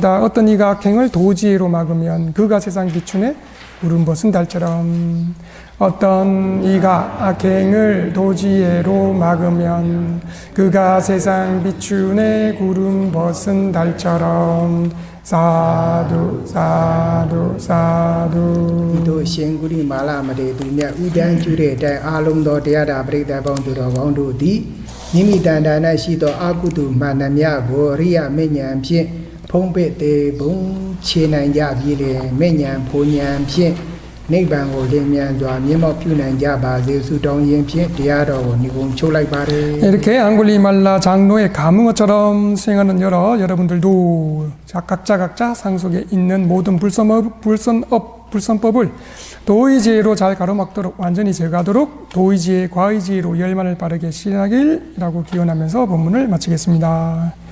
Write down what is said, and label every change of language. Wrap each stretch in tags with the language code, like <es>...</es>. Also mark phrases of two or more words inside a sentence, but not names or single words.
<ko>어떤 이가 악행을 도지혜로 막으면 그가 세상 비춘에 구름 벗은 달처럼 어떤 이가 악행을 도지혜로 막으면 그가 세상 비춘에 구름 벗은 달처럼</ko> <pi>사두 사두 사두</pi> <my>ဒီတို့ရှင်ကုရိမာလမထေရသူမြတ်ဥဒန်းကျူတဲ့အတိုင်းအာလုံးသောတရားဓာပရိသတ်ပေါင်းသူတော်ကောင်းတို့သည်မိမိတန်တာ၌ရှိသောအကုသိုလ်မှန်သမျှကိုအရိယမေညာဖြင့်ဖုံးပစ်သေးဘုံခြေနိုင်ကြပြီလေမေညာဖိုလ်ညာဖြင့်နိဗ္ဗာန်ကိုလင်းမြန်စွာမြင့်မောက်ပြုနိုင်ကြပါစေဆုတောင်းခြင်းဖြင့်တရားတော်ကိုညီကုံချုပ်လိုက်ပါတယ်</my> <ko>이렇게 앙굴리말라 장로의 감흥어처럼 수행하는 여러분들도 각자 상속에 있는 모든 불선법을 도의지혜로 잘 가로막도록 완전히 제거하도록 도의지혜, 과의지혜로 열만을 빠르게 실행하기라고 기원하면서 본문을 마치겠습니다.</ko>